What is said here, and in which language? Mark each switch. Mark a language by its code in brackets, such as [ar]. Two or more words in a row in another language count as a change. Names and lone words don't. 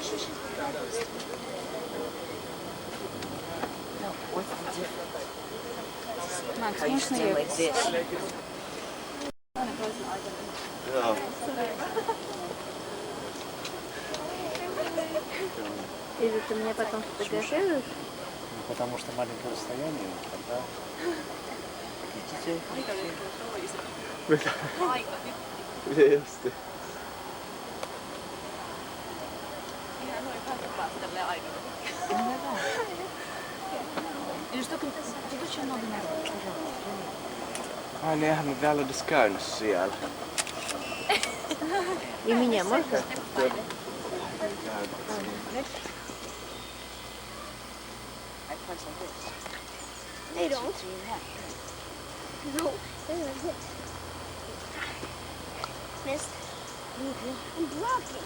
[ru] Макс, можно я здесь? Или ты меня потом фотографируешь? Потому что маленькое расстояние, тогда... [sv] Just det. [ru] Или что тут очень много народу. [fi] Ai niin, eihän me vielä edes käynyt siellä. [ru] И меня можно? [en] They don't. No, they don't. Miss, I'm blocking.